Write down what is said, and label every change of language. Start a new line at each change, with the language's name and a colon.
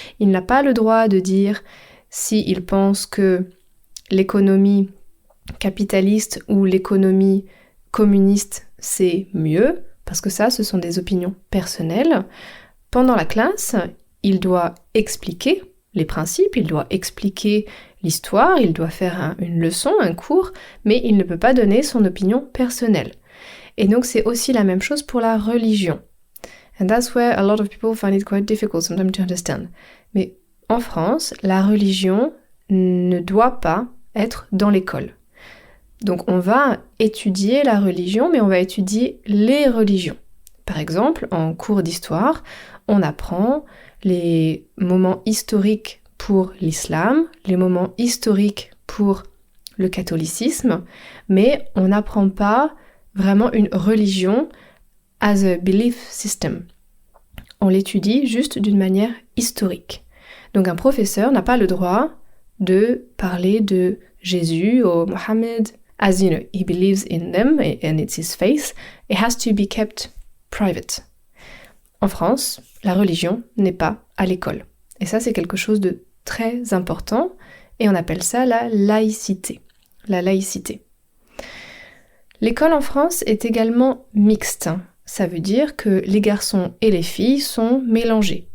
French: Il n'a pas le droit de dire s'il pense que l'économie capitaliste ou l'économie communiste, c'est mieux, parce que ça, ce sont des opinions personnelles. Pendant la classe, il doit expliquer les principes, il doit expliquer l'histoire, il doit faire une leçon, un cours, mais il ne peut pas donner son opinion personnelle. Et donc c'est aussi la même chose pour la religion.
English: And that's where a lot of people find it quite difficult sometimes to understand.
French: Mais en France, la religion ne doit pas être dans l'école. Donc on va étudier la religion, mais on va étudier les religions. Par exemple, en cours d'histoire, on apprend les moments historiques pour l'islam, les moments historiques pour le catholicisme, mais on n'apprend pas vraiment une religion
English: as a belief system.
French: On l'étudie juste d'une manière historique. Donc un professeur n'a pas le droit de parler de Jésus ou Mohammed
English: as, you know, he believes in them and it's his faith. It has to be kept private.
French: En France, la religion n'est pas à l'école. Et ça, c'est quelque chose de très important et on appelle ça la laïcité. La laïcité. L'école en France est également mixte. Ça veut dire que les garçons et les filles sont mélangés.